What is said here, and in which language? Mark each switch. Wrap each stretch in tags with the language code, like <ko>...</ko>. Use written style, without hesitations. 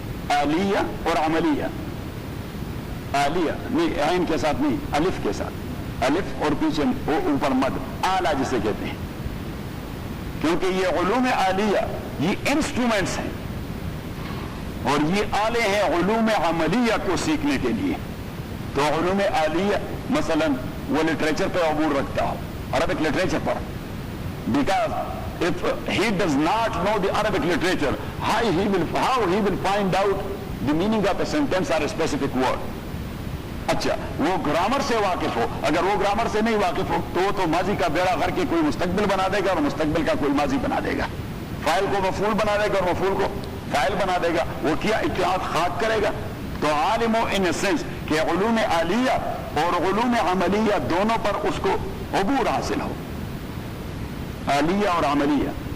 <ur>عالیہ اور عملیہ، عالیہ نہیں عین کے ساتھ نہیں، الف کے ساتھ، الف اور پیچھے اوپر مد، اعلیٰ جسے کہتے ہیں. کیونکہ یہ علوم عالیہ یہ انسٹرومنٹس ہیں اور یہ آلے ہیں علوم عملیہ کو سیکھنے کے لیے. تو علوم عالیہ مثلا وہ لٹریچر پہ عبور رکھتا ہو، Arabic literature per, because</ur> <en>if he does not know the Arabic literature, how he will find out the meaning of a sentence or a specific word.</en> <ur>اچھا وہ گرامر سے واقف ہو، اگر وہ گرامر سے نہیں واقف ہو تو ماضی کا بیڑا غر کے کوئی مستقبل بنا دے گا اور مستقبل کا کوئی ماضی بنا دے گا. فاعل کو مفعول بنا دے گا اور مفعول کو فاعل بنا دے گا. وہ کیا اتحاد خاک کرے گا. تو عالم ہو</ur> <en>in sense</en> <ur>کہ علوم عالیہ اور علوم عملیہ دونوں پر اس کو عبور حاصل ہو، عالیہ اور عملیہ.</ur>